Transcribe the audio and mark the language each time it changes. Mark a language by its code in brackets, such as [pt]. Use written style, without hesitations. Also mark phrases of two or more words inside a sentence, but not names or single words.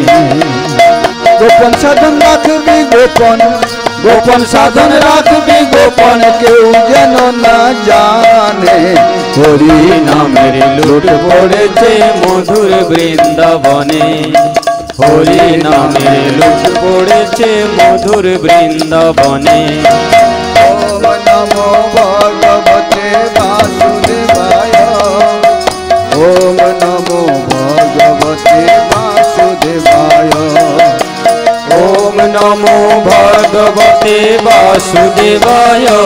[bn] গোপন সাধন রাখবি গোপন, গোপন সাধন রাখবি গোপন, কেউ যেন না জানে। হরি নামের লুট পড়েছে মধুর বৃন্দাবনে। হরি নামের লুট পড়েছে মধুর বৃন্দাবনে। [sa] ওম নমো ভগবতে বাসুদেবায়, ওম নমো ভগবতে বাসুদেবায়, ওম নমো ভগবতে বাসুদেবায়।